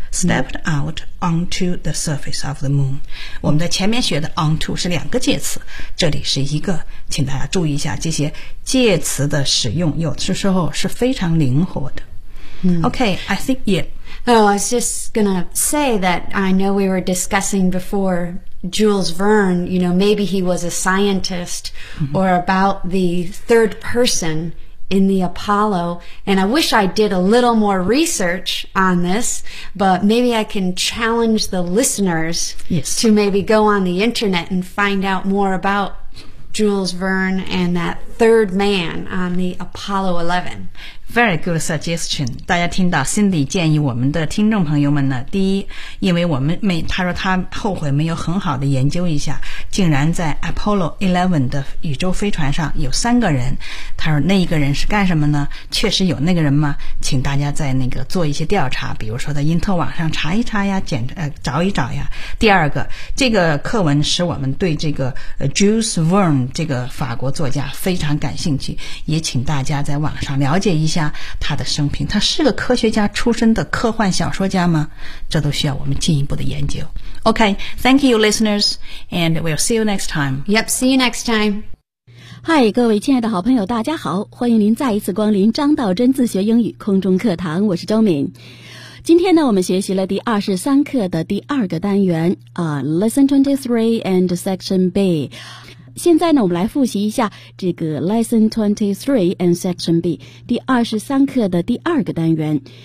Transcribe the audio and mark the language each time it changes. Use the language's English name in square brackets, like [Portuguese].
[English] Stepped out onto the surface of the moon. [Chinese] 我们在前面学的 onto 是两个介词，这里是一个，请大家注意一下这些介词的使用，有的时候是非常灵活的。 [English] Okay, I think yeah. Oh, I was just gonna say that I know we were discussing before Jules Verne, you know, maybe he was a scientist or about the third person in the Apollo, and I wish I did a little more research on this, but maybe I can challenge the listeners、 yes. to maybe go on the internet and find out more about Jules Verne and that third man on the Apollo 11. Very good suggestion. [Chinese] 大家听到 Cindy 建议我们的听众朋友们呢，第一，因为我们没，他说他后悔没有很好的研究一下，竟然在 Apollo 11的宇宙飞船上有三个人，他说那一个人是干什么呢？确实有那个人吗？请大家在那个做一些调查，比如说在因特网上查一查呀，找一找呀。第二个，这个课文使我们对这个 Jules Verne 这个法国作家非常感兴趣，也请大家在网上了解一下他的生平，他是个科学家出身的科幻小说家吗？这都需要我们进一步的研究。 [English] OK, thank you listeners, and we'll see you next time. Yep, see you next time. [Chinese] Hi, 各位亲爱的好朋友大家好，欢迎您再一次光临张道真自学英语空中课堂，我是周敏。今天呢，我们学习了第23课的第二个单元、 [English] Lesson 23 and Section B。 [Chinese] 现在呢，我们来复习一下这个 [English] Lesson 23 and Section B [Chinese] 第23课的第二个单元。